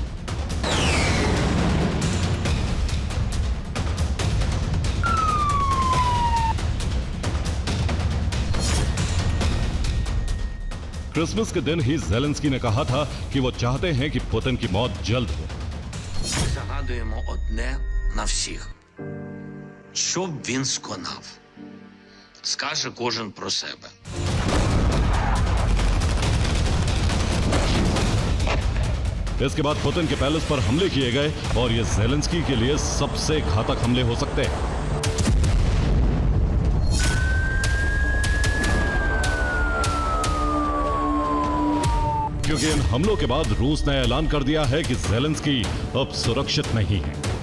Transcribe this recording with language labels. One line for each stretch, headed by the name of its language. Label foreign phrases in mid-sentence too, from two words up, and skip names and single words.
Hindi: क्रिसमस के दिन ही ज़ेलेंस्की ने कहा था कि वो चाहते हैं कि पुतिन की मौत जल्द हो।
Ukrainian: Загадуємо одне на всіх. Що б він сконав? Скаже кожен про себе.
Hindi: इसके बाद पुतिन के पैलेस पर हमले किए गए और ये ज़ेलेंस्की के लिए सबसे घातक हमले हो सकते हैं। क्योंकि इन हमलों के बाद रूस ने ऐलान कर दिया है कि ज़ेलेंस्की अब सुरक्षित नहीं है।